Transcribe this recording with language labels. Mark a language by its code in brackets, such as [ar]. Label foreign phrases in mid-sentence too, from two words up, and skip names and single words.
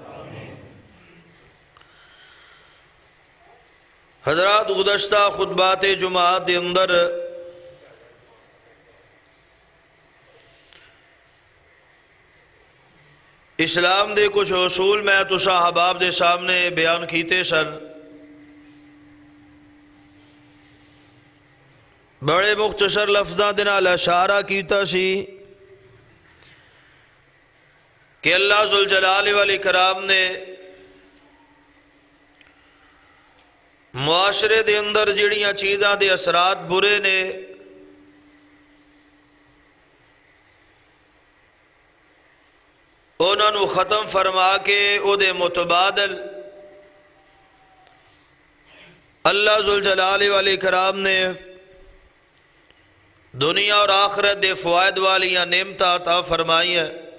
[pa] حضرات، گزشتہ خطبات جمعات دے اندر اسلام دے کچھ اصول میں تساں احباب دے سامنے بیان کیتے سن۔ بڑے مختصر لفظاں دے نال اشارہ کیتا سی کہ اللہ ذوالجلال والاکرام نے معاشرے دے اندر جڑیاں چیزاں دے اثرات برے نے انہاں نو ختم فرما کے او دے متبادل اللہ ذوالجلال والاکرام نے دنیا اور آخرت دے فوائد والیاں نعمتاں عطا فرمائی ہیں۔